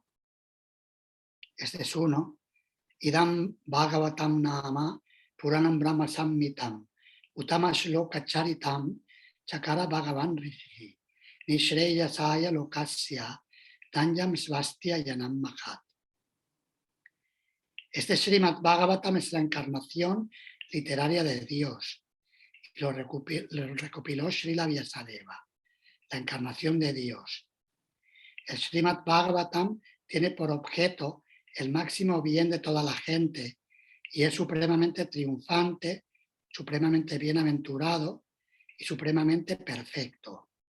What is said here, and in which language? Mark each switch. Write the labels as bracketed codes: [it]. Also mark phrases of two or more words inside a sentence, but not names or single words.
[es] Este es uno. [sa] इदं भागवतं नाम पुराणं ब्रह्मसम्मितम् उत्तमश्लोकचरितं चकार भगवान् ऋषिः निःश्रेयसाय लोकस्य धन्यं स्वस्त्ययनं महत्. [es] Este Srimad Bhagavatam es la encarnación literaria de Dios. Lo recopiló Srila Vyasadeva, la encarnación de Dios. El Srimad Bhagavatam tiene por objeto el máximo bien de toda la gente y es supremamente triunfante, supremamente bienaventurado y supremamente perfecto.